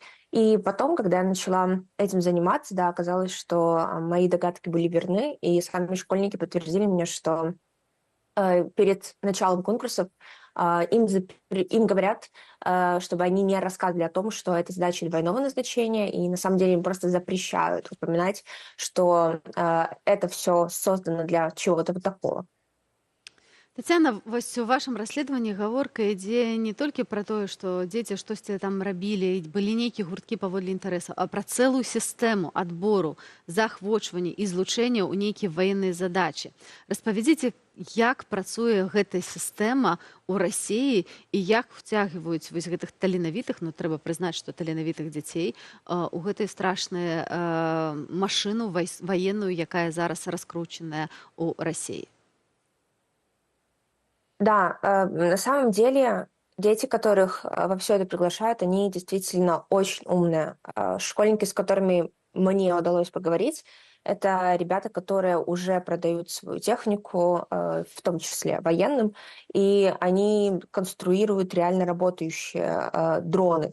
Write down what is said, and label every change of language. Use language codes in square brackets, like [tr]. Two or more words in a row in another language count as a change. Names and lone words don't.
[ru] И потом, когда я начала этим заниматься, да, оказалось, что мои догадки были верны, и сами школьники подтвердили мне, что перед началом конкурсов им говорят, чтобы они не рассказывали о том, что это задачи двойного назначения, и на самом деле им просто запрещают упоминать, что это все создано для чего-то вот такого. [be] Тацяна, вось у вашым расследаванні гаворка ідзе не толькі пра тое, што дзеці штосьці там рабілі, былі нейкія гурткі паводле інтарэсаў, а пра цэлую сістэму адбору, заахвочвання і злучэння ў нейкія ваенныя задачы. Распавядзіце, як працуе гэтая сістэма ў Расіі і як вцягваюць вось гэтых таленавітых, ну трэба прызнаць, што таленавітых дзяцей у гэтай страшную машыну ваенную, якая зараз раскручаная ў Расіі. [ru] Да, на самом деле дети, которых во все это приглашают, они действительно очень умные. Школьники, с которыми мне удалось поговорить, это ребята, которые уже продают свою технику, в том числе военным, и они конструируют реально работающие дроны.